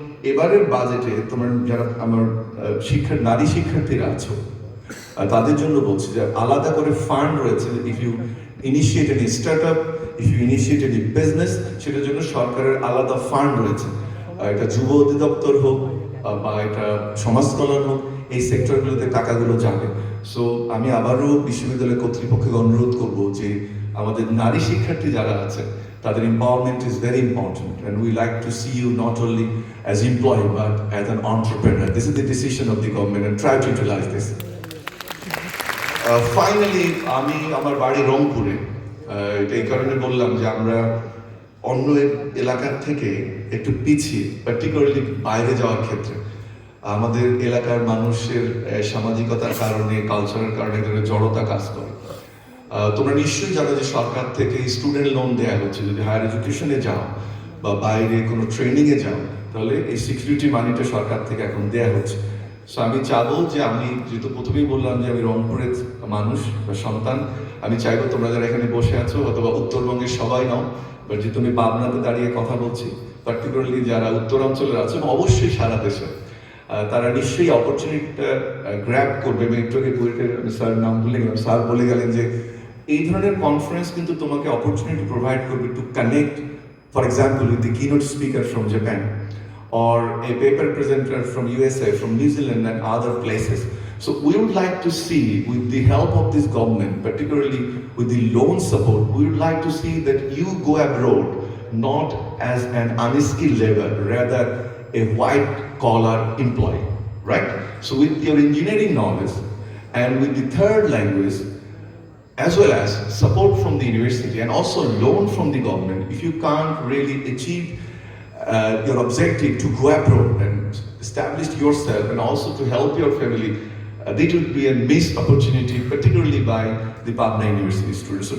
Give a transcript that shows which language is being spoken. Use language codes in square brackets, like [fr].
[bn] এবারের বাজেটে তোমার যারা আমার নারী শিক্ষার্থীরা আছো তাদের জন্য বলছি যে আলাদা করে ফান্ড রয়েছে। [en] if you initiate any startup, if you initiate any business, [bn] সেটার জন্য সরকারের আলাদা ফান্ড রয়েছে। এটা যুব অধিদপ্তর হোক বা এটা সমাজ কল্যাণ হোক, এই সেক্টরগুলোতে টাকাগুলো যাবে। সো আমি আবারও বিশ্ববিদ্যালয় কর্তৃপক্ষকে অনুরোধ করব যে আমাদের নারী শিক্ষার্থী যারা আছে তাদের [en] empowerment is very important, and we like to see you not only as employee but as an entrepreneur. This is the decision of the government, and try to utilize this. [bn] Finally, আমি আমার বাড়ি রংপুরে। এটা এই কারণে বললাম যে আমরা অন্য এলাকার থেকে একটু পিছিয়ে, পার্টিকুলারলি বাইরে যাওয়ার ক্ষেত্রে। আমাদের এলাকার মানুষের সামাজিকতার কারণে, কালচারের কারণে জড়তা কাজ করে। তোমরা নিশ্চয়ই জানো যে সরকার থেকে স্টুডেন্ট লোন দেওয়া হচ্ছে। যদি হায়ার এডুকেশনে যাও বা বাইরে কোনো ট্রেনিংয়ে যাও, তাহলে এই সিকিউরিটি মানিটা সরকার থেকে এখন দেওয়া হচ্ছে। সো আমি চাবো যে, আমি যেহেতু প্রথমেই বললাম যে আমি রংপুরের মানুষ বা সন্তান, আমি চাইবো তোমরা যারা এখানে বসে আছো অথবা উত্তরবঙ্গের সবাই নাও, বাট যেহেতু আমি পাবনাতে দাঁড়িয়ে কথা বলছি, পার্টিকুলারলি যারা উত্তরাঞ্চলের আছে এবং অবশ্যই সারা দেশে, তারা নিশ্চয়ই অপরচুনিটিটা গ্র্যাব করবে। এবং একটু আগে স্যার নাম ভুলে গেলাম, স্যার বলে গেলেন যে এই ধরনের কনফারেন্স কিন্তু তোমাকে অপরচুনিটি প্রোভাইড করবে [en] To connect, for example with the keynote speaker from Japan or a paper presenter from USA, from New Zealand and other places. So we would like to see, with the help of this government, particularly with the loan support, we would like to see that you go abroad not as an unskilled labor, rather a white collar employee, right? So with your engineering knowledge and with the third language, as well as support from the university and also loan from the government, if you can't really achieve your objective to go abroad and establish yourself and also to help your family, that would be a missed opportunity, particularly by the Pabna University students.